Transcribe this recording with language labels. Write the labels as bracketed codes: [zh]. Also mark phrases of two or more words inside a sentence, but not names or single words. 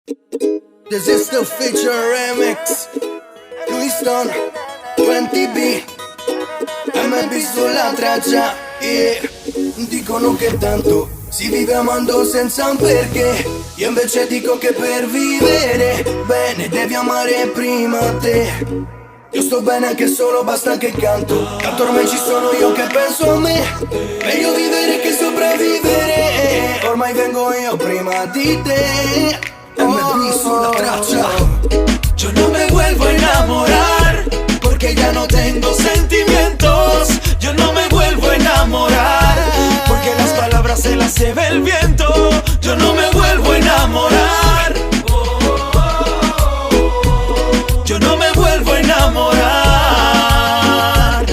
[en] This is the feature remix. [it] Luiston, 20B, MB sulla traccia, yeah. Dicono che tanto si vive amando senza un perché. Io invece dico che per vivere bene devi amare prima te. Io sto bene anche solo, basta che canto. Tanto ormai ci sono io che penso a me. Meglio vivere che sopravvivere. Ormai vengo io prima di te. MB sulla traccia. [es] Yo no me vuelvo a enamorar porque ya no tengo sentimientos. Yo no me vuelvo a enamorar porque las palabras se las lleva el viento. Yo no me vuelvo a enamorar. Yo no me vuelvo a enamorar.